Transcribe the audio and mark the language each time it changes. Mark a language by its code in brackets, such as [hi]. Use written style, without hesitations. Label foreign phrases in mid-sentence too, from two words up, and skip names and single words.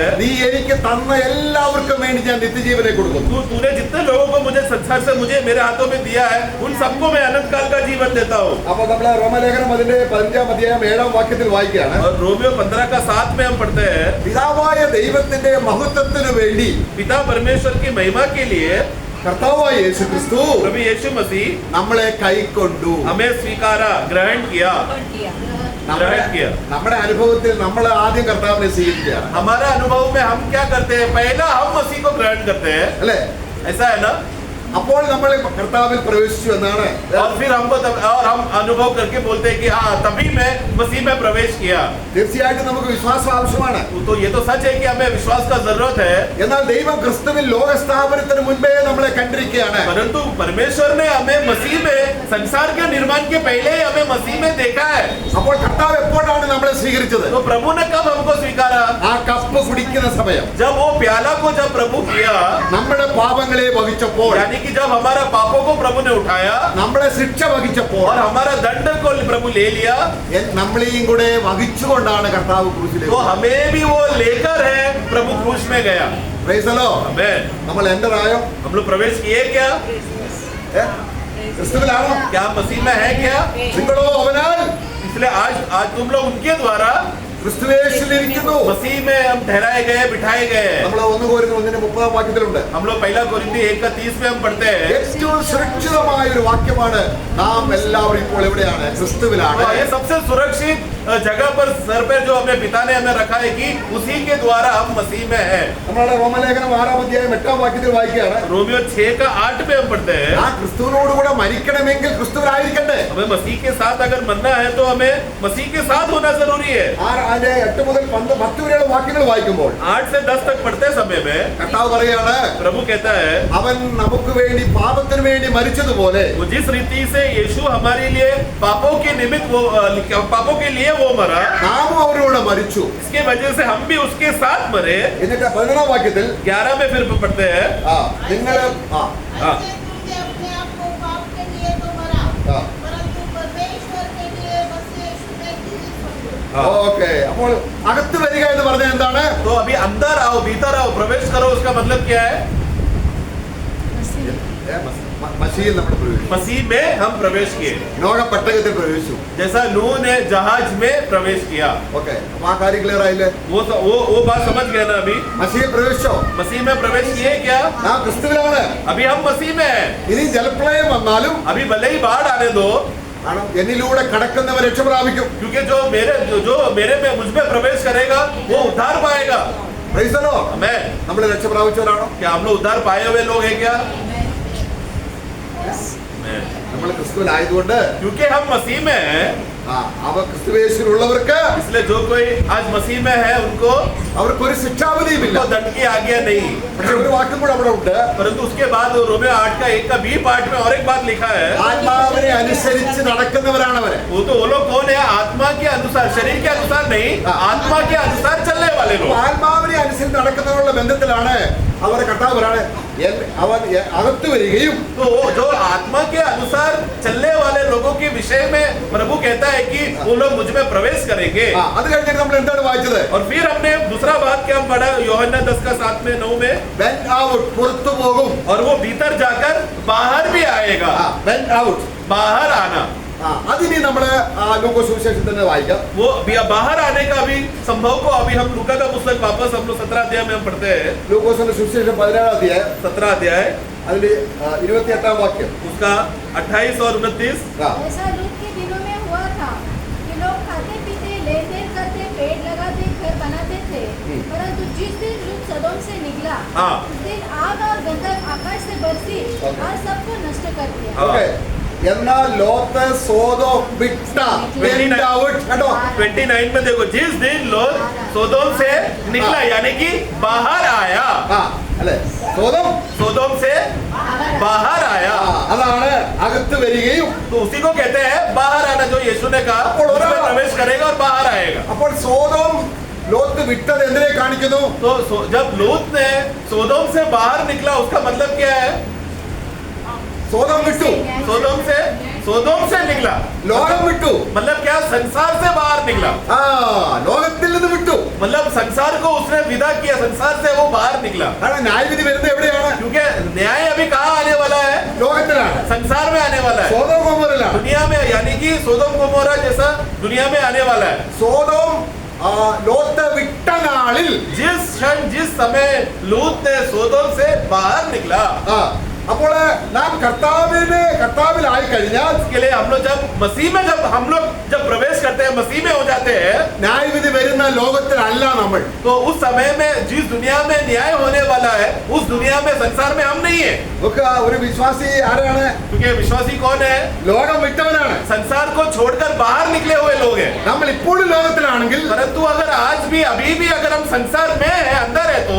[ml] നീ എനിക്ക് തന്ന എല്ലാവർക്കും വേണ്ടി ഞാൻ നിത്യജീവനെ കൊടുക്കുന്നു. [hi] तूने जितने लोगों को मुझे संसार से मुझे मेरे हाथों में दिया है, उन सबको मैं अनंत काल का जीवन देता हूँ। [ml] അപ്പൊ നമ്മള് റോമലേഖനം അതിന്റെ 15-ാം അധ്യായം 7-ാം വാക്യത്തിൽ വായിക്കുകയാണ്, [hi] और रोमियो 15 का 7 में हम पढ़ते हैं, [ml] പിതാവായ ദൈവത്തിന്റെ മഹത്വത്തിനു വേണ്ടി [hi] पिता परमेश्वर की महिमा के लिए [ml] കർത്താവായ യേശു ക്രിസ്തു [hi] प्रभु यीशु मसीह [ml] നമ്മളെ കൈക്കൊണ്ടു. [hi] हमें स्वीकारा, ग्रहण किया। ग्रहण किया। [ml] നമ്മുടെ അനുഭവത്തിൽ നമ്മൾ ആദ്യം കർത്താവിനെ സ്വീകരിക്കുകയാണ്, [hi] हमारा अनुभव में हम क्या करते हैं, पहला हम मसीह को ग्रहण करते हैं, [ml] അല്ലെ? [hi] ऐसा है ना। [ml] അപ്പോൾ നമ്മൾ കർത്താവിൽ പ്രവേശിച്ചു എന്നാണ്. [hi] और फिर हमको और हम अनुभव करके बोलते हैं कि हाँ तभी मैं मसीह में प्रवेश किया। [ml] തീർച്ചയായിട്ടും നമുക്ക് വിശ്വാസം ആവശ്യമാണ്. [hi] तो ये तो सच है कि हमें विश्वास का जरूरत है, [ml] എന്നാൽ ദൈവം ക്രിസ്തുവിൽ ലോകസ്ഥാപനത്തിന് മുൻപേ നമ്മളെ കണ്ടിരിക്കുകയാണ്. [hi] परंतु परमेश्वर ने हमें मसीह में संसार के निर्माण के पहले ही हमें मसीह में देखा है। [ml] അപ്പോൾ കർത്താവ് എപ്പോഴാണ് നമ്മളെ സ്വീകരിച്ചത്? [hi] तो प्रभु ने कब हमको स्वीकारा? [ml] ആ കപ്പ് കുടിക്കുന്ന സമയം, [hi] जब वो प्याला को जब प्रभु किया, [ml] നമ്മുടെ പാപങ്ങളെ വഹിച്ചപ്പോൾ, [hi] यानी कि जब हमारा पापों को प्रभु ने उठाया [ml] നമ്മളെ ശിക്ഷ വഹിച്ചപ്പോൾ, [hi] और हमारा दंड को प्रभु ले लिया, [ml] നമ്മളെയും കൂടെ വഹിച്ചുകൊണ്ടാണ് കർത്താവ് [hi] तो [ml] ക്രൂശിലേക്ക്. [hi] हमें भी वो लेकर है प्रभु क्रूस में गया। [en] Praise the Lord. [hi] आमेन। [ml] നമ്മൾ എൻ്റർ ആയോ? [hi] हम लोग प्रवेश किए क्या? [ml] ക്രിസ്തുവിലാണോ? [hi] क्या हम मसीह में है क्या? [ml] നിങ്ങളോ അവനാൽ [hi] इसलिए आज आज तुम लोग उनके द्वारा [ml] ക്രിസ്തുവേശുവിലിരിക്കുന്നു. [hi] मसीह में हम ठहराए गए, बिठाए गए हैं। [ml] നമ്മൾ 1-1-30 വാക്യത്തിലുണ്ട്. [hi] हम लोग पहला कोरिन्थी 1:30 में हम पढ़ते हैं, [ml] ഏറ്റവും സുരക്ഷിതമായ ഒരു വാക്യമാണ്, നാം എല്ലാവരും ഇപ്പോൾ എവിടെയാണ്? ക്രിസ്തുവിലാണ്. [hi] ये सबसे सुरक्षित जगह पर सर पे जो अपने पिता ने हमें रखा है कि उसी के द्वारा हम मसीह में हैं। [ml] നമ്മളെ റോമലേഖനം 6-ാം അധ്യായം 8-ാം വാക്യത്തിൽ വായിക്കുകയാണ്, [hi] रोमियो 6:8 में हम पढ़ते हैं, [ml] ആ ക്രിസ്തുവിനോട് കൂടെ മരിക്കണമെങ്കിൽ ക്രിസ്തുവിലായിരിക്കണ്ടേ? [hi] हमें मसीह के साथ अगर मरना है तो हमें मसीह के साथ होना जरूरी है। [ml] 8 മുതൽ 10 വരെയുള്ള വാക്യങ്ങൾ വായിക്കുമ്പോൾ [hi] 8 से 10 तक पढ़ते समय में [ml] കർത്താവ് പറയാണ്, [hi] प्रभु कहता है, [ml] അവൻ നമുക്ക് വേണ്ടി പാപത്തിന് വേണ്ടി മരിച്ചതുപോലെ [hi] वो जिस रीति से यीशु हमारे लिए पापों के निमित्त वो पापों के लिए वो मरा, [ml] നാമും അവരോട് മരിച്ചു. [hi] इसके वजह से हम भी उसके साथ मरे। [ml] എന്നിട്ട് 11-ാം വാക്യത്തിൽ [hi] 11 में फिर पढ़ते हैं, [ml] നിങ്ങൾ [hi] ऐसे तुमने अपने आप को पाप के लिए तो मरा, हाँ। परंतु परमेश्वर के लिए मसीह यीशु में जीवित हो। [ml] ഓക്കെ. അപ്പോൾ അകത്ത് വരിക എന്ന് പറഞ്ഞാൽ എന്താണ്? [hi] तो अभी अंदर आओ, भीतर आओ, प्रवेश करो, उसका मतलब क्या है? [ml] മസീഹിൽ നമ്മൾ പ്രവേശിച്ചു. [hi] मसीह में हम प्रवेश किए, [ml] നോഹ പെട്ടകത്തിൽ പ്രവേശിച്ചു. [hi] जैसा नूह ने जहाज में प्रवेश किया। [ml] ഓക്കെ. അപ്പൊ ആ കാര്യം ക്ലിയർ ആയില്ലേ? [hi] वो बात समझ गए ना? अभी [ml] മസീഹിൽ പ്രവേശിച്ചോ? [hi] मसीह में प्रवेश किए क्या? [ml] നാം ക്രിസ്തുവിലാണ്. [hi] अभी हम मसीह में हैं। [ml] ഇനി ജലപ്രളയം വന്നാലും [hi] अभी भले ही बाढ़ आने दो, [ml] കാരണം എന്നിലൂടെ കടക്കുന്നവർ രക്ഷ പ്രാപിക്കും. [hi] क्योंकि जो मेरे में मुझ में प्रवेश करेगा वो उद्धार पाएगा। [en] Praise the Lord. [hi] आमेन। [ml] നമ്മൾ രക്ഷ പ്രാപിച്ചവരാണോ? [hi] क्या हम लोग उद्धार पाए हुए लोग हैं क्या? आमेन। [ml] നമ്മൾ ക്രിസ്തുവിലായതുകൊണ്ട് [hi] क्योंकि हम मसीह में हैं, [ml] അവ ക്രിസ്തുവേശുവിലുള്ളവർക്ക് [hi] इसलिए जो कोई आज मसीह में है उनको [ml] അവർക്കൊരു ശിക്ഷാവിധിയുമില്ല. [hi] दंड की आज्ञा नहीं। [ml] പക്ഷെ ഒരു വാക്കും കൂടെ അവിടെ ഉണ്ട്, [hi] परंतु उसके बाद रोमियो 8 का 1 का [en] B part [hi] में और एक बात लिखा है, [ml] ആത്മാവിനെ അനുസരിച്ച് നടക്കുന്നവരാണവര്. [hi] वो तो वो लोग कौन है? आत्मा के अनुसार, शरीर के अनुसार नहीं, आत्मा के अनुसार चलने वाले [ml] അപ്പൊ [hi] लोग। [ml] ആത്മാവിനെ അനുസരിച്ച് നടക്കുന്നവരുടെ ബന്ധത്തിലാണ് അവരെ കർത്താവ് പറയാണ്, അവൻ അകത്ത് വരികയും [hi] तो जो आत्मा के अनुसार चलने वाले लोगों के विषय में प्रभु कहता है कि वो लोग मुझ में प्रवेश करेंगे। [ml] അത് കഴിഞ്ഞിട്ട് നമ്മൾ എന്താണ് വായിച്ചത്? [hi] और फिर हमने दूसरा बात क्या पढ़ा? यूहन्ना 10 का 7 में 9 में, [en] Went out, [ml] പുറത്തു പോകും. [hi] और वो भीतर जाकर बाहर भी आएगा। [en] Went out. [hi] बाहर आना, [ml] അതിനി നമ്മള് ലൂക്കോസ് സുവിശേഷത്തിൽ തന്നെ വായിക്കാം. [hi] वो बाहर आने का भी संभव को अभी हम लूका का पुस्तक वापस हम लोग 17 अध्याय में हम पढ़ते हैं। [ml] ലൂക്കോസിന്റെ സുവിശേഷം 17-ാം അധ്യായം [hi] 17 अध्याय [ml] അതിൽ 28-ാം വാക്യം. [hi] उसका 28 और 29। ऐसा लूत के दिनों में हुआ था कि लोग खाते पीते, लेन देन करते, पेड़ लगाते, घर बनाते थे, परंतु जिस दिन लूत सदोम से निकला, हाँ। उस दिन आग और गंधक आकाश से बरसी और सबको नष्ट कर दिया। [ml] ഓക്കെ. എന്നാൽ ലോത്ത് സോദോം വിട്ട [en] went out. [ml] കേട്ടോ? [hi] 29 में देखो, जिस दिन लोग सोदोम से निकला, यानी कि बाहर आया, [ml] അല്ലെ? [hi] सोदोम से बाहर आया, [ml] അതാണ് അകത്ത് വരികയും. [hi] तो उसी को कहते हैं बाहर आना, जो यीशु ने कहा उसमें प्रवेश करेगा और बाहर आएगा। [ml] അപ്പോൾ സോദോം ലോത്ത് വിട്ടത് എന്തിനെ കാണിക്കുന്നു? [hi] तो जब लूत ने सोदोम से बाहर निकला, उसका मतलब क्या है? [ml] സോതം വിട്ടു, [hi] सोदोम से निकला, [ml] ലോകം വിട്ടു, [hi] मतलब क्या, संसार से बाहर निकला, [ml] ആ ലോകത്തിൽ നിന്ന് വിട്ടു. [hi] मतलब संसार को उसने विदा किया, संसार से वो बाहर निकला. [ml] കാരണം ന്യായവിധി വരുന്നത് എവിടെയാണ്? [hi] क्योंकि न्याय अभी कहाँ आने वाला है? [ml] ലോകത്തിലാണ്, [hi] संसार में आने वाला है, [ml] സോതോം ഗൊമോരയിലാണ്. [hi] दुनिया में, यानी कि सोदोम गोमोरा जैसा दुनिया में आने वाला है. [ml] സോതോം ലോത്ത് വിട്ട നാളിൽ, [hi] जिस क्षण जिस समय लूत ने सोदोम से बाहर निकला, [ml] അപ്പോൾ നാം കർത്താവിലായി കഴിഞ്ഞാൽ, [hi] इसके लिए हम लोग जब मसीह में जब प्रवेश करते हैं, मसीह में हो जाते हैं, [ml] ന്യായവിധി വരുന്ന ലോകത്തിലല്ല നമ്മൾ. [hi] तो उस समय में जिस दुनिया में न्याय होने वाला है, उस दुनिया में, संसार में हम नहीं है. [ml] നമുക്ക് ഒരു വിശ്വാസി ആരാണ്? [hi] क्योंकि विश्वासी कौन है? [ml] ലോകം വിട്ടവനാണ്. [hi] संसार को छोड़कर बाहर निकले हुए लोग हैं. [ml] നമ്മൾ ഇപ്പോഴും ലോകത്തിലാണെങ്കിൽ, [hi] परंतु अगर आज भी, अभी भी अगर हम संसार में है, अंदर है, तो